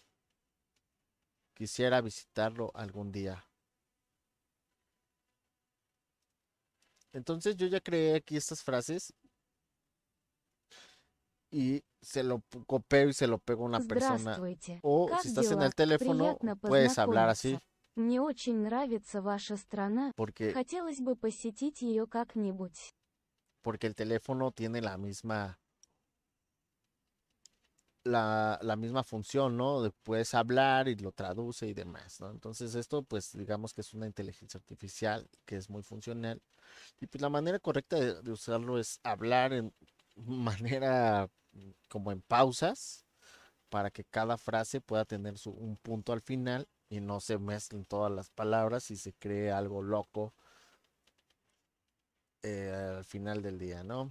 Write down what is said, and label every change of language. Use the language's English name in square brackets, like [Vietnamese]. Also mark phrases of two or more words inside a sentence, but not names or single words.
[Spanish] Quisiera visitarlo algún día. Entonces yo ya creé aquí estas frases y copio y se lo pego a una persona. [Russian] Здравствуйте. [Spanish] O si [Russian] Как [Spanish] estás en [Russian] дела? [Spanish] el teléfono, [Russian] Приятно [Spanish] puedes hablar [Russian] познакомиться. [Spanish] así, [Russian] Мне очень нравится ваша страна. [Spanish] porque, [Russian] Хотелось бы посетить ее как-нибудь. [Spanish] porque el teléfono tiene la misma función, ¿no? Puedes hablar y lo traduce y demás, ¿no? Entonces esto, pues digamos que es una inteligencia artificial que es muy funcional. Y pues la manera correcta de usarlo es hablar en manera como en pausas para que cada frase pueda tener un punto al final y no se mezclen todas las palabras y se cree algo loco al final del día, ¿no?